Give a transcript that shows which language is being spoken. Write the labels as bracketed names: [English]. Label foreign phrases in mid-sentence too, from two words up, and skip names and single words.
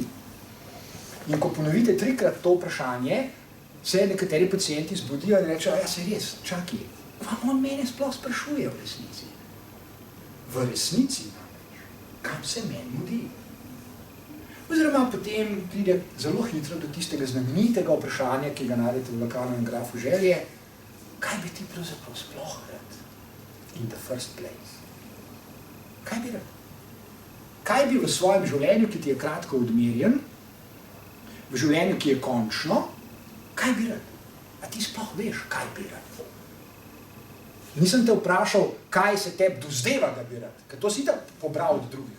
[Slovenian] In ko ponovite 3-krat to vprašanje, se nekateri pacienti zbudijo in rečejo, ja, se res, čakaj, vam on mene sploh sprašuje v resnici. V resnici namreč, kam se meni mudi? Oziroma potem pride zelo hitro do tistega znamenitega vprašanja, ki ga najdete v Lacanovem grafu želje, kaj bi ti pravzaprav sploh rad [English] in the first place? [Slovenian] Kaj bi rad? Kaj bi v svojem življenju, ki ti je kratko odmerjen, v življenju, ki je končno, kaj bi rad? A ti sploh veš, kaj bi rad? Nisem te vprašal, kaj se tebi dozdeva, da bi rad, ker to si tak pobral od drugih.